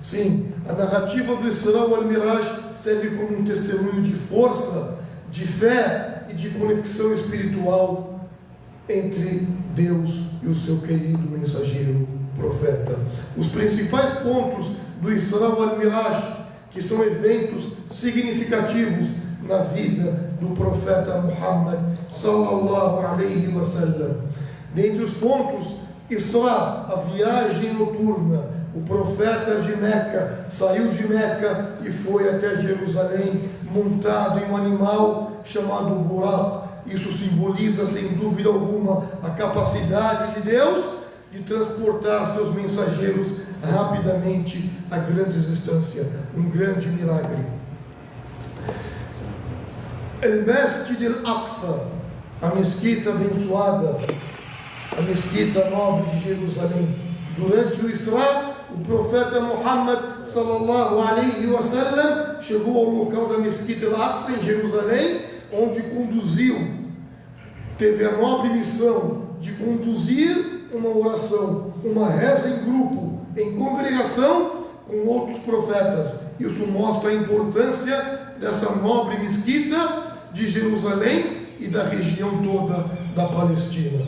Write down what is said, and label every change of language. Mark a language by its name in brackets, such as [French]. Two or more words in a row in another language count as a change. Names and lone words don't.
[Portuguese] Sim, a narrativa do Isra wal Miraj serve como um testemunho de força, de fé e de conexão espiritual entre Deus e o seu querido mensageiro profeta. Os principais pontos do Isra wal Miraj, que são eventos significativos na vida do profeta Muhammad [Arabic] صلى الله عليه وسلم. [Portuguese] Dentre os pontos, Isra, a viagem noturna. O profeta de Meca saiu de Meca e foi até Jerusalém montado em um animal chamado Buraq. Isso simboliza, sem dúvida alguma, a capacidade de Deus de transportar seus mensageiros rapidamente a grandes distâncias. Um grande milagre. Al-Masjid al-Aqsa, a mesquita abençoada, a mesquita nobre de Jerusalém. Durante o Isra, o profeta Muhammad [Arabic] صلى الله عليه وسلم [Portuguese] chegou ao local da mesquita al-Aqsa em Jerusalém, onde teve a nobre missão de conduzir uma oração, uma reza em grupo, em congregação com outros profetas. Isso mostra a importância dessa nobre mesquita de Jerusalém e da região toda da Palestina.